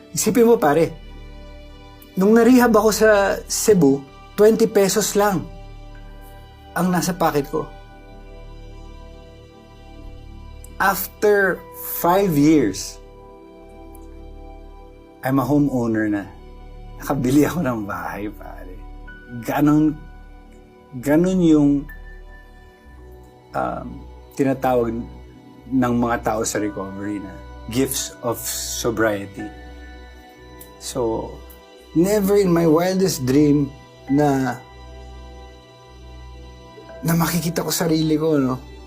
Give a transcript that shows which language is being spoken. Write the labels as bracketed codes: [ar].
[tl] Isipin mo, pare, nung narehab ako sa Cebu, 20 pesos lang ang nasa pocket ko. [en] After 5 years, I'm a homeowner na. [tl] Nakabili ako ng bahay, pare. Ganon yung tinatawag ng mga tao sa recovery na [en] gifts of sobriety. So, never in my wildest dream [tl] na makikita ko sarili ko, [en] no?